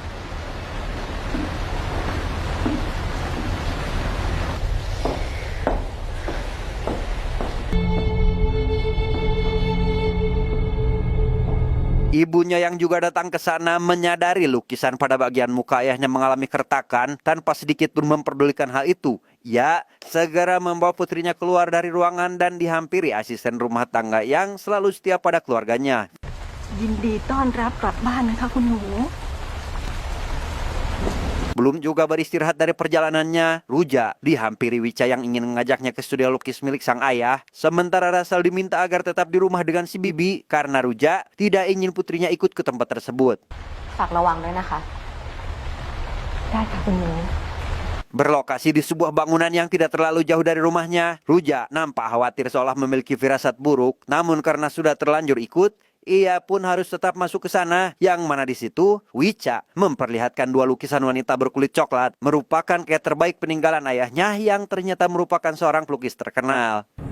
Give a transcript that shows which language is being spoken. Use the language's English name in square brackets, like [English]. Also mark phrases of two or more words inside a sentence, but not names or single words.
[Indonesian] Ibunya yang juga datang ke sana menyadari lukisan pada bagian muka ayahnya mengalami keretakan. Tanpa sedikit pun memperdulikan hal itu, ia segera membawa putrinya keluar dari ruangan dan dihampiri asisten rumah tangga yang selalu setia pada keluarganya. [Thai] ยินดีต้อนรับกลับบ้านนะคะคุณหนู [Indonesian] Belum juga beristirahat dari perjalanannya, Ruja dihampiri Wicha yang ingin mengajaknya ke studio lukis milik sang ayah. Sementara Russell diminta agar tetap di rumah dengan si Bibi karena Ruja tidak ingin putrinya ikut ke tempat tersebut. [Thai] ฝากระวังด้วยนะคะ ได้ค่ะคุณหนู [Indonesian] Berlokasi di sebuah bangunan yang tidak terlalu jauh dari rumahnya, Ruja nampak khawatir seolah memiliki firasat buruk. Namun karena sudah terlanjur ikut, ia pun harus tetap masuk ke sana, yang mana di situ Wicha memperlihatkan dua lukisan wanita berkulit coklat merupakan kayak terbaik peninggalan ayahnya yang ternyata merupakan seorang pelukis terkenal.